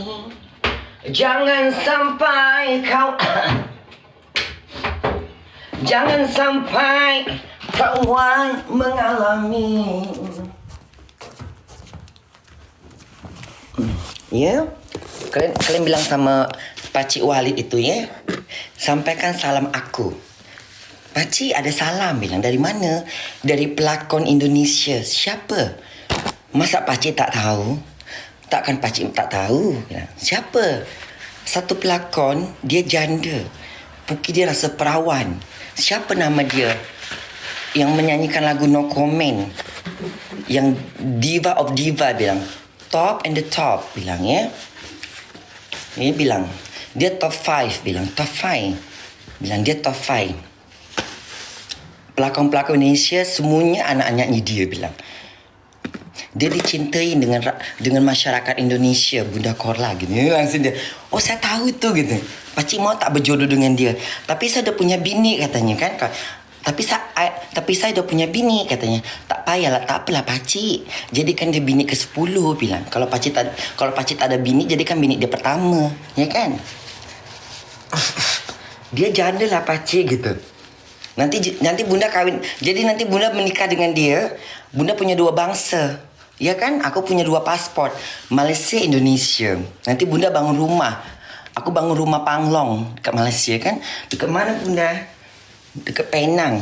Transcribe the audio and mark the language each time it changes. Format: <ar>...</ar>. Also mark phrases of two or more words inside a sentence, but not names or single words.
<ms>Jangan sampai kau jangan sampai kawan mengalami. Ya, kalian bilang sama Pakcik Walid itu ya, sampaikan salam aku. Pakcik ada salam, bilang dari mana? Dari pelakon Indonesia. Siapa? Masa Pakcik tak tahu? Takkan Pakcik tak tahu? Siapa? Satu pelakon, dia janda. Puki dia rasa perawan. Siapa nama dia? Yang menyanyikan lagu No Comment. Yang</ms> <en>diva of diva</en> <ms>bilang.</ms> <en>Top and the top</en> <ms>bilang ya. Dia bilang. Dia top 5 bilang. Top 5. Bilang dia top 5. Pelakon-pelakon Indonesia semuanya anak-anaknya dia bilang. Dia dicintai dengan masyarakat Indonesia, Bunda Korla gitu. Langsung dia, oh saya tahu itu gitu. Pakcik mau tak berjodoh dengan dia. Tapi saya dah punya bini katanya kan. Tapi saya dah punya bini katanya. Tak payahlah, tak apalah Pakcik. Jadikan dia bini ke-10 bilang. Kalau Pakcik tak ada bini, jadikan bini dia pertama, ya kan? Dia janda lah Pakcik gitu. Nanti Bunda kawin. Jadi nanti Bunda menikah dengan dia. Bunda punya 2 bangsa. Ya kan? Aku punya 2 pasport. Malaysia, Indonesia. Nanti Bunda bangun rumah. Aku bangun rumah Panglong dekat Malaysia kan? Dekat mana Bunda? Dekat Penang.</ms>